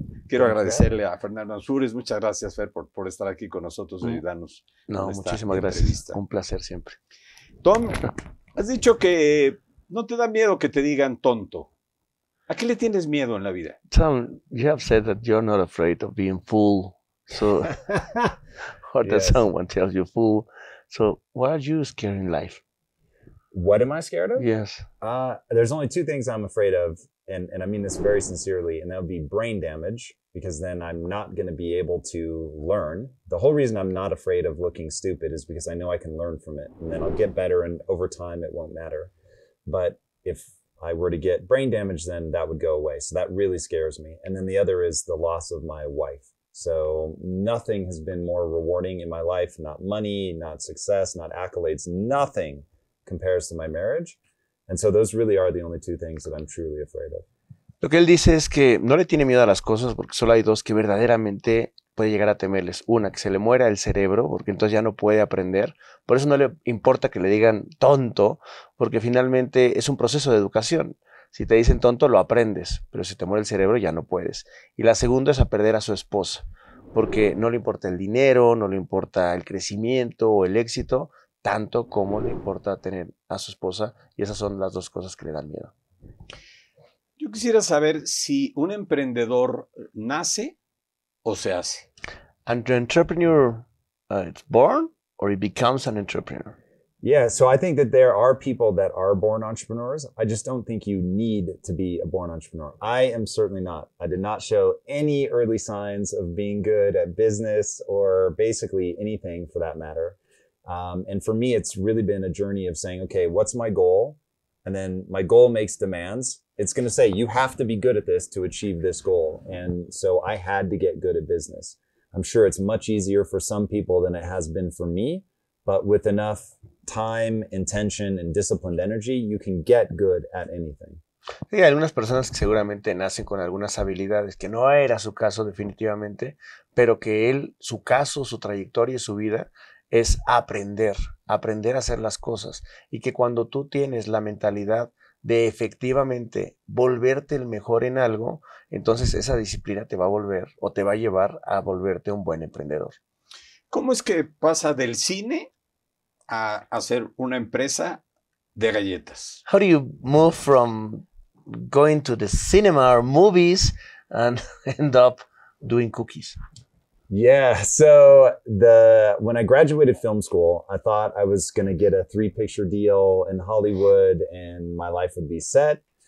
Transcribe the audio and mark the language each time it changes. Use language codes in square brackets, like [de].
[es] Quiero agradecerle a Fernando Ansúrez. Muchas gracias, Fer, por estar aquí con nosotros y ayudarnos. No, muchísimas gracias. Un placer siempre. Tom, has dicho que no te da miedo que te digan tonto. ¿A qué le tienes miedo en la vida? [en] Tom, you have said that you're not afraid of being fool. So, or that someone tells you fool. So, what are you scared in life? What am I scared of? Yes. There's only 2 things I'm afraid of, and I mean this very sincerely, and that would be brain damage, because then I'm not going to be able to learn. The whole reason I'm not afraid of looking stupid is because I know I can learn from it, and then I'll get better, and over time it won't matter. But if I were to get brain damage, then that would go away. So that really scares me. And then the other is the loss of my wife. So nothing has been more rewarding in my life, not money, not success, not accolades, nothing compares to my marriage. And so those really are the only 2 things that I'm truly afraid of. [es] Lo que él dice es que no le tiene miedo a las cosas porque solo hay 2 que verdaderamente puede llegar a temerles. Una, que se le muera el cerebro porque entonces ya no puede aprender. Por eso no le importa que le digan tonto, porque finalmente es un proceso de educación. Si te dicen tonto, lo aprendes, pero si te muere el cerebro ya no puedes. Y la segunda es a perder a su esposa, porque no le importa el dinero, no le importa el crecimiento o el éxito, tanto como le importa tener a su esposa, y esas son las 2 cosas que le dan miedo. Yo quisiera saber si un emprendedor nace o se hace. [en] And the entrepreneur, it's born or he becomes an entrepreneur? Yeah, so I think that there are people that are born entrepreneurs. I just don't think you need to be a born entrepreneur. I am certainly not. I did not show any early signs of being good at business or basically anything for that matter. And for me, it's really been a journey of saying, okay, what's my goal? And then my goal makes demands. It's going to say, you have to be good at this to achieve this goal. And so I had to get good at business. I'm sure it's much easier for some people than it has been for me, but with enough time, intention, and disciplined energy, you can get good at anything. [es] Sí, hay algunas personas que seguramente nacen con algunas habilidades, que no era su caso definitivamente, pero que él, su caso, su trayectoria y su vida es aprender a hacer las cosas, y que cuando tú tienes la mentalidad de efectivamente volverte el mejor en algo, entonces esa disciplina te va a volver o te va a llevar a volverte un buen emprendedor. ¿Cómo es que pasa del cine a hacer una empresa de galletas? [en] How do you move from going to the cinema or movies and end up doing cookies? Yeah, so when I graduated film school, I thought I was going to get a 3-picture deal in Hollywood and my life would be set.